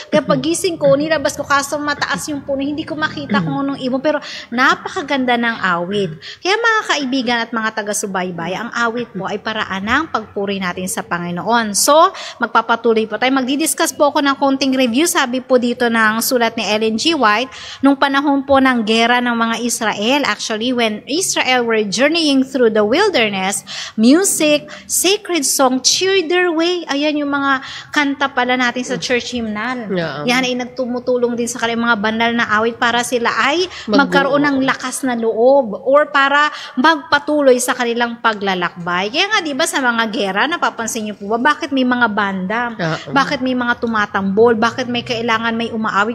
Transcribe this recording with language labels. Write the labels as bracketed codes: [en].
[tl] Kaya pagising ko, nilabas ko kaso mataas yung puno. Hindi ko makita kung anong ibon. Pero napakaganda ng awit. Kaya mga kaibigan at mga taga-subaybay, ang awit po ay paraan ng pagpuri natin sa Panginoon. So, magpapatuloy po tayo. Magdidiscuss po ako ng konting review. Sabi po dito ng sulat ni Ellen G. [en] White, [tl] nung panahon po ng gera ng mga Israel, [en] actually when Israel were journeying through the wilderness, music, sacred song cheered their way. [tl] Ayan yung mga kanta pala natin sa church hymnal. Yan ay nagtumutulong din sa kanilang mga banal na awit para sila ay magkaroon ng lakas na loob or para magpatuloy sa kanilang paglalakbay. Kaya nga diba sa mga gera, napapansin niyo po ba, bakit may mga banda? Bakit may mga tumatambol? Bakit may kailangan may umaawit?